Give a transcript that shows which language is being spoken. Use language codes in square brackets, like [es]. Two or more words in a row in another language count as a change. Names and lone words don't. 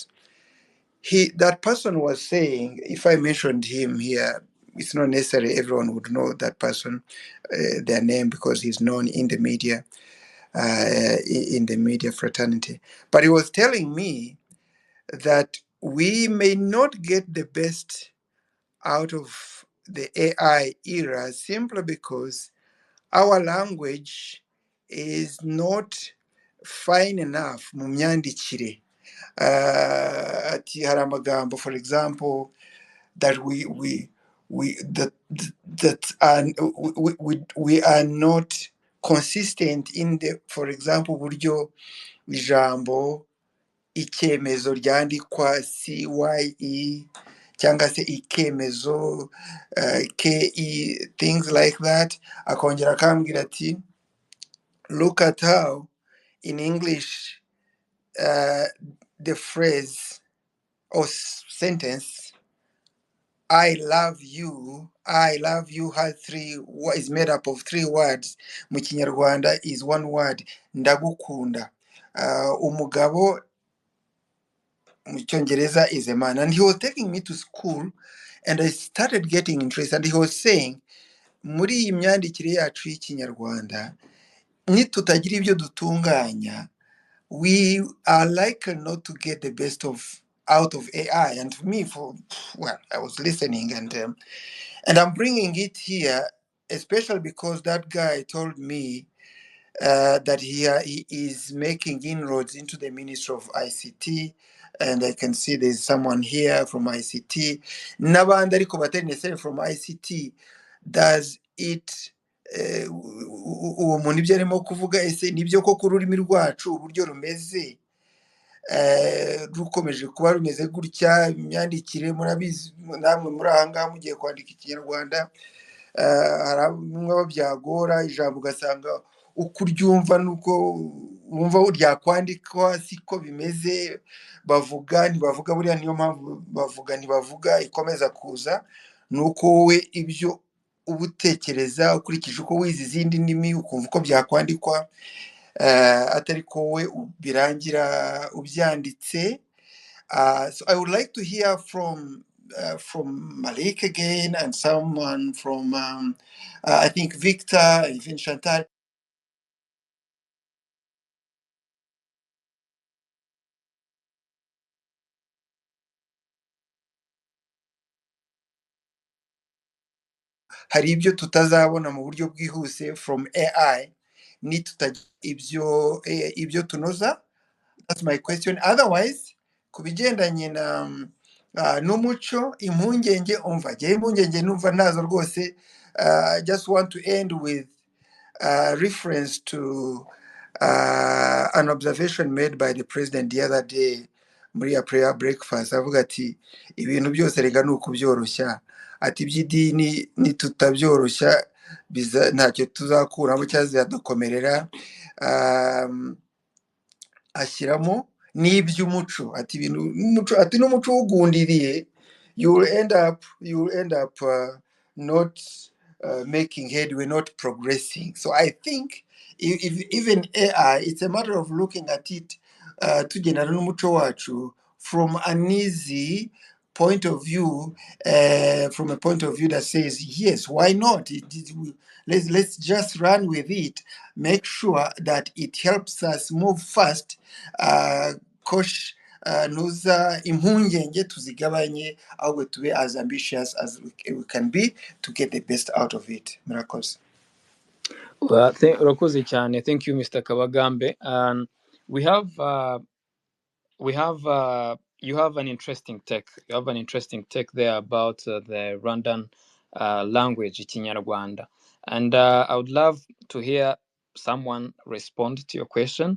[en] That person was saying, if I mentioned him here, it's not necessarily everyone would know that person, their name, because he's known in the media, in the media fraternity. But he was telling me that we may not get the best out of the AI era simply because our language is not fine enough [rw] mu myandikire. Ati hari amagambo, [en] for example, that we are not consistent in the, for example, [rw] buryo ijambo icyemezo ryandikwa CYE cyangwa se ikemezo KE, [en] things like that. [rw] Akongera akambwira ati, [en] look at how in English the phrase or sentence I love you is made up of 3 words. [rw] Mu Kinyarwanda [en] is 1 word, [rw] ndagukunda. Umugabo mu Cyongereza [en] is a man. And he was taking me to school, and I started getting interested. And he was saying, [rw] muri iyi myandikire yacu y'Ikinyarwanda, nitutagira ibyo dutunganya, [en] we are likely not to get the best of out of AI. And for me, I was listening, and I'm bringing it here, especially because that guy told me that he is making inroads into the Ministry of ICT, and I can see there's someone here from ICT. [rw] N'abandi ariko batari [en] necessarily from ICT. Does it [rw] uwo muntu ibyo arimo kuvuga ese nibyo koko ururimi rwacu uburyo rumeze rukomeje kuba rumeze gutya? Imyandikire murabizi namwe muri aha ngaha mugiye kwandika ikinyarwanda, hari bimwe abo byagora ijambo ugasanga uko uryumva nuko wumva ryakwandikwa siko bimeze, bavuga ntibavuga, buriya niyo mpamvu bavuga ntibavuga ikomeza kuza, nuko wowe ibyo uba utekereza ukurikije uko wize izindi ndimi ukumva uko byakwandikwa, atari ko wowe birangira ubyanditse. [en] So I would like to hear from Malik again, and someone from I think Victor, even Chantal. [rw] Hari ibyo tutazabona mu buryo bwihuse [en] from AI [rw] nitutagira ibyo tunoza. [en] That's my question. Otherwise, [rw] ku bigendanye na n'umuco, impungenge umva jyewe impungenge numva nazo rwose. [en] I just want to end with reference to an observation made by the president the other day [rw] muri ya [en] prayer breakfast, [rw] avuga ati ibintu byose rega ni ukubyoroshya, ati iby'idini nitutabyoroshya ntacyo tuzakuramo cyangwa zizadukomerera. Ashyiramo n'iby'umuco, ati ibintu n'umuco, ati n'umuco ugundiriye, [en] you will end up not making headway, not progressing. So I think if even AI, it's a matter of looking at it [rw] tugendana n'umuco wacu [en] from an easy point of view, from a point of view that says yes, why not? Let's just run with it, make sure that it helps us move fast. [rw] Kosh nuza impungenge tuzigabanye, ahubwo tube [en] as ambitious as we can be to get the best out of it. Miracles. Well, [rw] urakoze cyane. [en] Thank you, Mr. Kabagambe. We have you have an interesting take there about the Rwandan language, Ikinyarwanda, and I would love to hear someone respond to your question.